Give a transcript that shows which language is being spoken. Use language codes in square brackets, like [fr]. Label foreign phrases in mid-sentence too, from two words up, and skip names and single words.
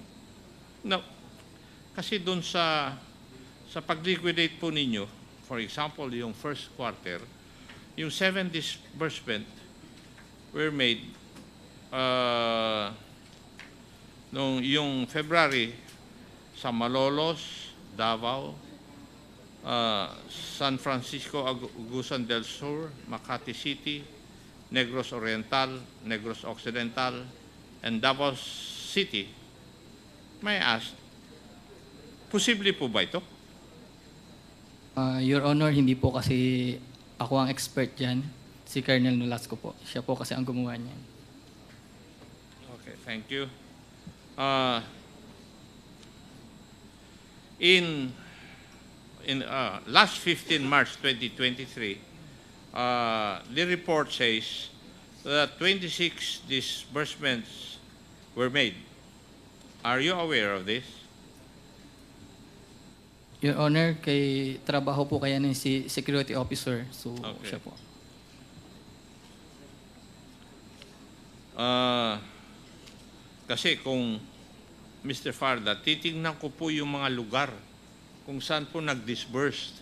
[tl] Now, kasi dun sa pag-liquidate po ninyo, [en] for example, [tl] yung [en] first quarter, [tl] yung 7 [en] disbursement were made [tl] yung February sa Malolos, Davao, San Francisco, Agusan del Sur, Makati City, Negros Oriental, Negros Occidental, and Davao City. [en] May I ask, [tl] posible po ba ito? [en] Your Honor, [tl] hindi po kasi ako ang expert dyan. Si Colonel Nolasco po. Siya po kasi ang gumawa niyan. [en] Okay, thank you. In last 15 March 2023, the report says that 26 disbursements were made. Are you aware of this? Your Honor, [tl] kay trabaho po kaya ng si [en] security officer. So, Okay. [tl] siya po. Kasi kung Mr. Farda, titingnan ko po yung mga lugar kung saan po nag-disbursed.